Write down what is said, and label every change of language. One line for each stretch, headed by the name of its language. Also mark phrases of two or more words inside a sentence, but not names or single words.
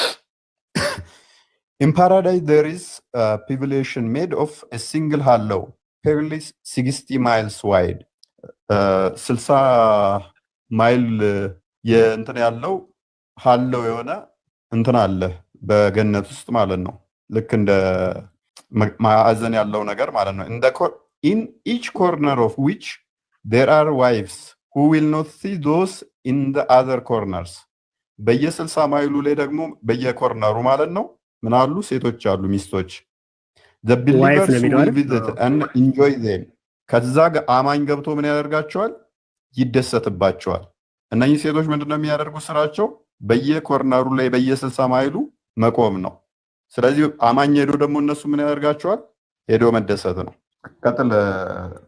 English: in paradise there is pavilion made of a single hollow pearly 60 miles wide
Amharic: 60 ማይል የእንትን ያለው ሃለው የሆነ እንትን አለ በገነት ውስጥ ማለት ነው። ልክ እንደ ማዕዘን ያለው ነገር ማለት ነው።
English: in each corner of which there are wives who will not see those in the other corners
Amharic: በየ60 ማይሉ ላይ ደግሞ በየኮርነሩ ማለት ነው ምን አሉ ሴቶች አሉ ሚስቶች
English: the believers will visit and enjoy them
Amharic: ከዛ አማኝ ገብቶ ምን ያደርጋቸዋል ይደሰትባቸዋል እነኚህ ሴቶች ምንድነው የሚያደርጉት ስራቸው በየኮርነሩ ላይ በየ60 ማይሉ መቆም ነው ስለዚህ አማኝ ሄዶ ደግሞ እነሱ ምን ያደርጋቸዋል ሄዶ መደሰት ነው ቀጥል ኮሰንግሮስ